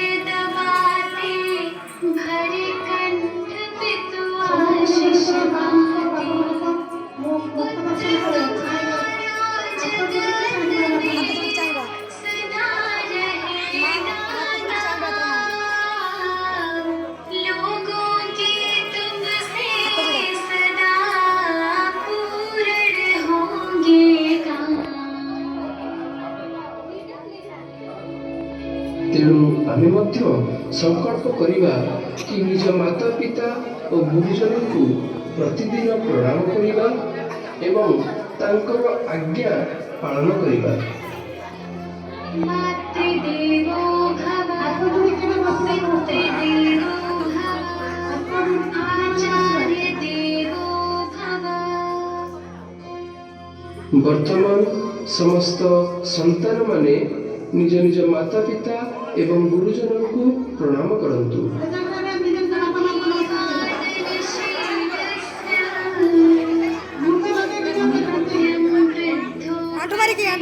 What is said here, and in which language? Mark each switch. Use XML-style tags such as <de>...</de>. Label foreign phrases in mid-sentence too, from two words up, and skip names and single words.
<hi>दबाते, भरे कंठ पे तू आशीष गाते, पुत्र तुम्हारा जगत में सदा रहेगा नाम, लोगों के तुमसे सदा पूर्ण होंगे काम।</hi> <or>ତେଣୁ ଆମେ ମଧ୍ୟ ସଂକଳ୍ପ କରିବା କି ନିଜ ମାତା ପିତା ଓ ଗୁରୁଜନଙ୍କୁ ପ୍ରତିଦିନ ପ୍ରଣାମ କରିବା ଏବଂ ତାଙ୍କର ଆଜ୍ଞା ପାଳନ କରିବା।</or> <sa>मातृदेवो भव, पितृदेवो भव, आचार्य देवो भव।</sa> <or>ବର୍ତ୍ତମାନ ସମସ୍ତ ସନ୍ତାନମାନେ ନିଜ ନିଜ ମାତା ପିତା ଏବଂ ଗୁରୁଜନଙ୍କୁ ପ୍ରଣାମ କରନ୍ତୁ। आंटू मारिकी</or>